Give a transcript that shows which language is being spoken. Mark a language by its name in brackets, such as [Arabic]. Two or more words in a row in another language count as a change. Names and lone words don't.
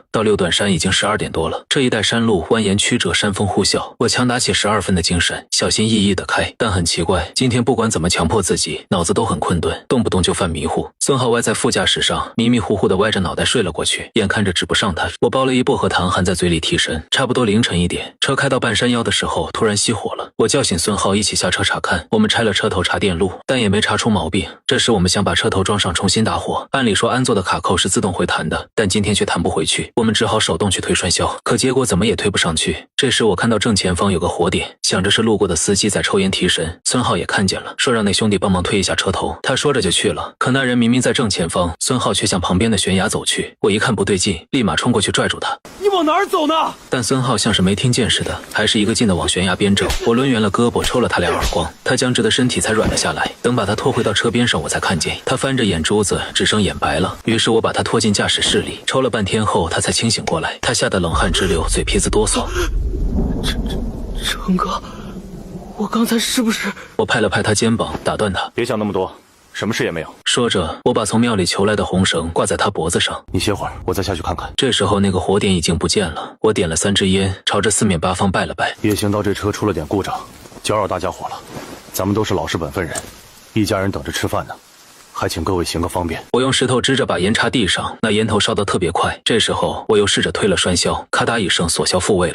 [Chinese] 到六段山已经12点多了，这一带山路蜿蜒曲折，山峰呼啸。我强打起12分的精神，小心翼翼地開。但很奇怪，今天不管怎麼強迫自己，腦子都很困頓，動不動就犯迷糊。孫浩歪在副駕駛上，迷迷糊糊地歪着腦袋睡了過去，眼看着指不上他。我包了一薄荷糖含在嘴裡提神。差不多凌晨1 點，車開到半山腰的時候，突然熄火了。我叫醒孫浩一起下車查看。我們拆了車頭查電路，但也沒查出毛病。這時我們想把車頭裝上重新打火，按理說安座的卡扣是自動會彈的，但今天卻彈不回去，我們只好手動去推栓銷，可結果怎麼也推不上去。這時我看到正前方有個火點，想着是路過的司機在抽煙提神。孫浩也看見了，說讓那兄弟幫忙推一下車頭。他說着就去了，可那人明明在正前方，孫浩卻向旁邊的懸崖走去。我一看不對勁，立馬衝過去拽住他。你往哪兒走呢？但孫浩像是沒聽見似的，還是一個勁的往懸崖邊走。我掄圓了胳膊抽了他2耳光，他僵直的身體才軟了下來。等把他拖回到車邊上，我才看見他翻着眼珠子，只剩眼白了。於是我把他拖進駕駛室裡，抽了半天後他才清醒過來。他嚇得冷汗直流，嘴皮子哆嗦。成哥，我剛才是不是…… 我拍了拍他肩膀，打斷他。別想那麼多，什麼事也沒有。說着，我把從廟裡求來的紅繩掛在他脖子上。你歇會兒，我再下去看看。這時候那個火點已經不見了。我點了3支煙，朝着四面八方拜了拜。夜行道這車出了點故障，攪擾大家伙了。咱們都是老實本分人，一家人等着吃飯呢，還請各位行個方便。我用石頭支着把煙插地上，那煙頭燒得特別快。這時候我又試着推了栓銷，咔嗒一聲鎖銷復位了。